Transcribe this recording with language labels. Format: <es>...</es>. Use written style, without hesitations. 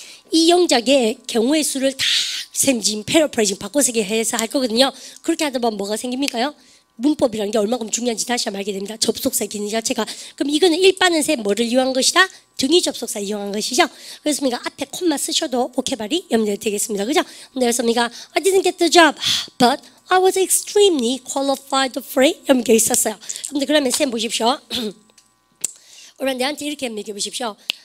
<ko>이 영작의 경우의 수를 다 지금 패러프레이징 바꿔서 해서 할 거거든요. 그렇게 하다 보면 뭐가 생깁니까요? 문법이라는 게 얼마큼 중요한지 다시 한번 알게 됩니다. 접속사 기능 자체가. 그럼 이거는 일반은 뭐를 이용한 것이다? 등위 접속사 이용한 것이죠. 그래서 우리가 앞에 콤마 쓰셔도 오케바리 염려 되겠습니다. 그죠? 그래서 우리가</ko> <en>I didn't get the job, but I was extremely qualified for it.</en> <ko>이렇게 있었어요. 근데 그러면 쌤 보십시오. 오늘 내한테 이렇게 얘기해 보십시오.</ko>